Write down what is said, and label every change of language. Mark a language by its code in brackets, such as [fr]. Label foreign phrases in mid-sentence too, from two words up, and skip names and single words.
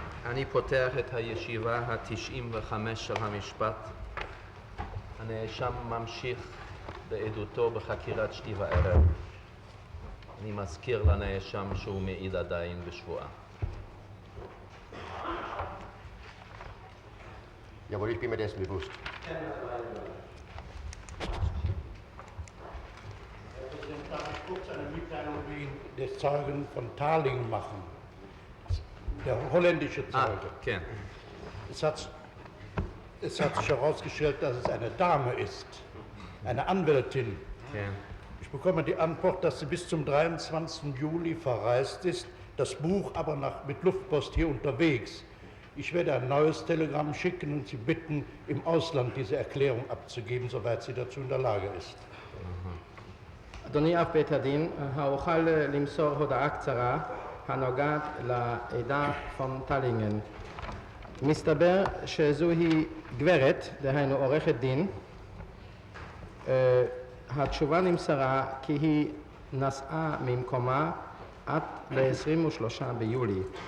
[he] אני פותח את הישיבה ה-95 של המשפט. הנאשם ממשיך בעדותו בחקירת שתי וערב. אני מזכיר לנאשם שהוא מעיד עדיין בשבועה. [de] Jawohl, ich bin mir dessen bewusst. Darf ich kurz eine Mitteilung wegen des Zeugen von Thaling machen? Der holländische Zeuge. [he] כן. [de] Es hat sich herausgestellt, dass es eine Dame ist, eine Anwältin. [he] כן. [de] Ich bekomme die Antwort, dass sie bis zum 23. Juli verreist ist, das Buch aber mit Luftpost hier unterwegs. Ich werde ein neues Telegramm schicken und Sie bitten, im Ausland diese Erklärung abzugeben, soweit sie dazu in der Lage ist. [he] אדוני אב בית הדין, האוכל למסור הודעה קצרה הנוגעת לעדה פון טלינגן. מסתבר שזוהי גברת, דהיינו עורכת דין. התשובה נמסרה כי היא נסעה ממקומה עד ל-23 ביולי.